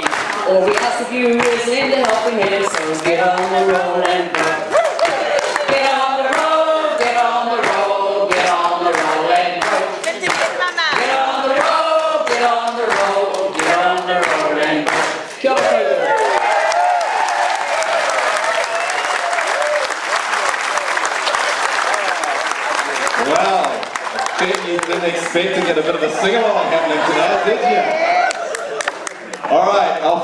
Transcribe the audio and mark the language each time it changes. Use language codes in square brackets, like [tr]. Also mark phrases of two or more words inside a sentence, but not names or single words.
[en] All we ask of you is lend a helping hand, so get on the roll and vote. Get on the roll, get on the roll, get on the roll and vote. Get on the roll, get on the roll, get on the roll and vote. [mi] Kia ora. [en] Wow, I bet you didn't expect to get a bit of a sing-along happening today, did you? All right,